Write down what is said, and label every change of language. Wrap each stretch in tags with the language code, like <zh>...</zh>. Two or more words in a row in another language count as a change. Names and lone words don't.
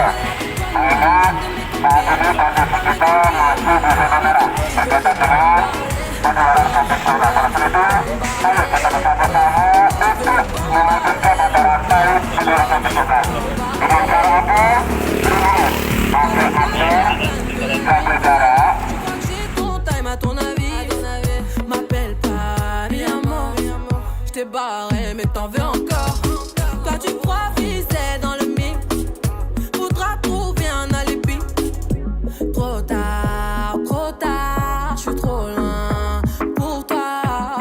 <id>Karena saat ini kondisi kita masih di zona merah berkaitan dengan penularan COVID-19 itu. Ayo kita bersama-sama untuk melanjutkan mata rantai penularan COVID-19. Dengan cara apa? Pakai masker, jaga jarak.</id> <fr>T'es barré mais t'en veux encore. Toi tu crois viser dans le mix. Faudra trouver un alibi. Trop tard, je suis trop loin pour toi.</fr>